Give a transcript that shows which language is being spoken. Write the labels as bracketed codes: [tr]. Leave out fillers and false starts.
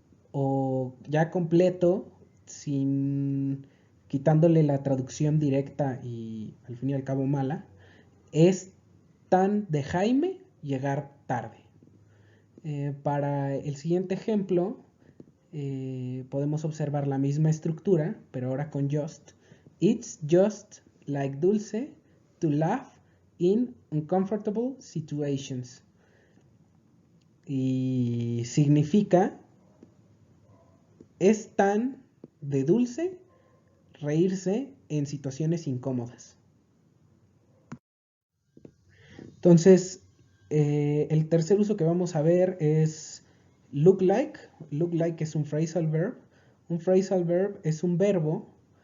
[es] O ya completo, sin quitándole la traducción directa y al fin y al cabo mala, es tan de Jaime llegar tarde. Para el siguiente ejemplo, podemos observar la misma estructura, pero ahora con just. [en] It's just like Dulce to laugh in uncomfortable situations. [es] Y significa, es tan de Dulce reírse en situaciones incómodas. Entonces, el tercer uso que vamos a ver es look like. Look like es un phrasal verb. Un phrasal verb es un verbo